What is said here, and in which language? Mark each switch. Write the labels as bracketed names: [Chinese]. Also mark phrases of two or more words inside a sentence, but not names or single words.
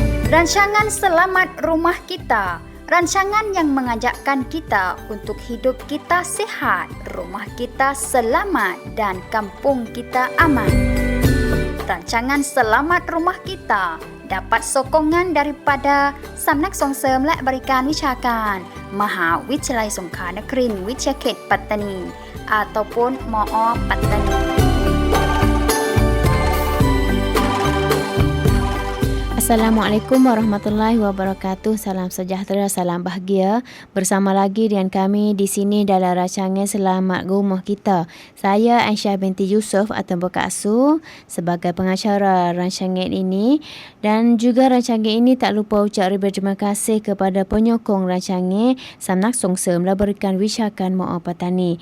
[Malay] Rancangan Selamat Rumah Kita, rancangan yang mengajakkan kita untuk hidup kita sihat, rumah kita selamat dan kampung kita aman. Rancangan Selamat Rumah Kita dapat sokongan daripada Samnak Songsem [Thai] และบริการวิชาการมหาวิทยาลัยสงขลานครินทร์วิทยาเขตปัตตานี [Malay] ataupun MOOปัตตานี. [Arabic] السلام عليكم ورحمة الله وبركاته. [Malay] Salam sejahtera, salam bahagia. Bersama lagi dengan kami di sini dalam rancangan Selamat Rumah Kita. Saya Aisyah binti Yusof atau Kak Su sebagai pengacara rancangan ini, dan juga rancangan ini tak lupa ucap berterima kasih kepada penyokong rancangan Samnak Songsem berikan wishakan MOO Patani.